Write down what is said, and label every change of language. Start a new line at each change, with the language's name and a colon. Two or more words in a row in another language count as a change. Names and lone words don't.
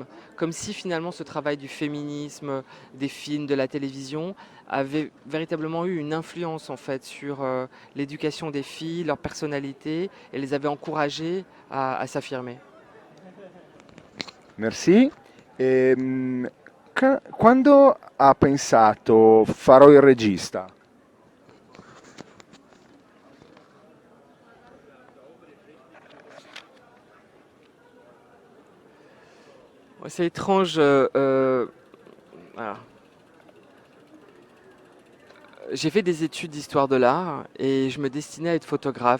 French: Comme si finalement ce travail du féminisme, des films, de la télévision avait véritablement eu une influence en fait sur l'éducation des filles, leur personnalité et les avait encouragées à s'affirmer. Merci.
Italian: Quando ha pensato farò il regista?
French: Ouais, c'est étrange. Alors, j'ai fait des études d'histoire de l'art et je me destinais à être photographe.